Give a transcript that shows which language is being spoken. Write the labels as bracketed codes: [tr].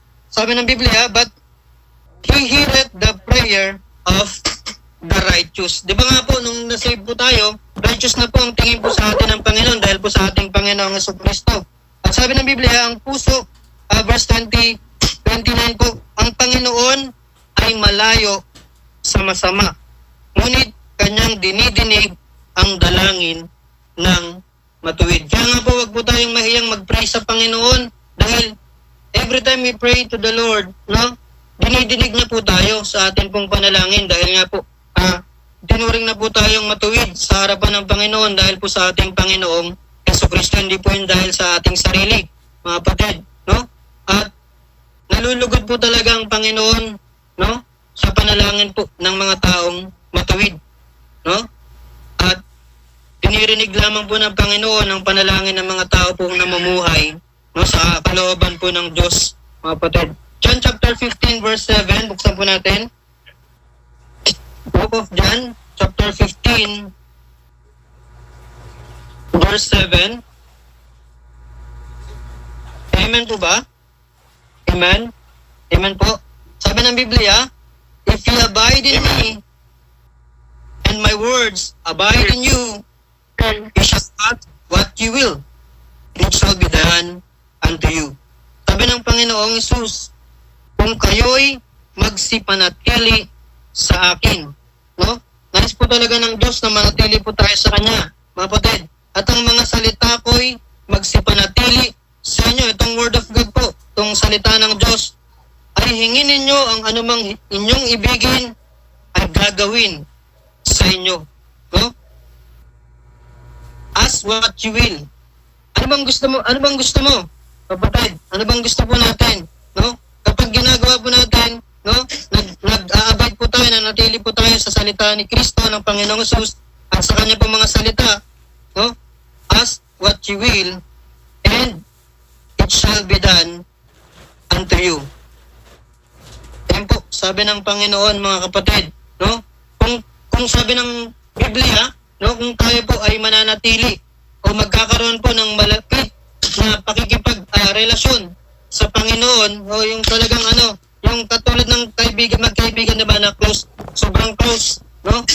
[tl] Sabi ng Biblia, [en] but He heareth the prayer of the righteous. [tl] Di ba nga po, nung nasave po tayo, righteous na po ang tingin po sa atin ng Panginoon dahil po sa ating Panginoong Jesucristo. At sabi ng Biblia, ang puso, verse 29 po, ang Panginoon ay malayo sa masama, ngunit kanyang dinidinig ang dalangin ng matuwid. Kaya nga po, wag po tayong mahiyang mag-pray sa Panginoon dahil [en] every time we pray to the Lord, [tl] no, dinidinig na po tayo sa atin pong panalangin dahil nga po dinuring na po tayong matuwid sa harapan ng Panginoon dahil po sa ating Panginoong Jesucristo, hindi po yun dahil sa ating sarili, mga kapatid, no? At nalulugod po talaga ang Panginoon, no? Sa panalangin po ng mga taong matuwid, no? At pinirinig lamang po ng Panginoon ang panalangin ng mga tao pong namumuhay, no? Sa kalooban po ng Diyos, mga kapatid. John chapter 15 verse 7, buksan po natin. Book of John, chapter 15, verse 7. Amen po ba? Amen? Amen po. Sabi ng Biblia, [en] if you abide in me, and my words abide in you, you shall ask what you will. It shall be done unto you. [tl] Sabi ng Panginoong Isus, kung kayo'y magsipanatili sa akin, no? Nais po talaga ng Diyos na manatili po tayo sa Kanya, mga kapatid. At ang mga salita ko'y magsipanatili sa inyo. Itong [en] word of God [tl] po, itong salita ng Diyos, ay hingin ninyo ang anumang inyong ibigin ay gagawin sa inyo, no? [en] Ask what you will. [tl] Ano bang gusto mo? Ano bang gusto mo, kapatid? Ano bang gusto po natin, no? Kapag ginagawa po natin, no, nag-aabide po tayo, nanatili po tayo sa salita ni Kristo ng Panginoong Hesus at sa kanya po mga salita, no? [en] Ask what you will and it shall be done unto you. [tl] Yan po, sabi ng Panginoon, mga kapatid, no? Kung sabi ng Biblia, no, kung tayo po ay mananatili o magkakaroon po ng malapit na pakikipag-relasyon sa Panginoon, o yung talagang yung katulad ng magkaibigan na ba na close, sobrang close, no?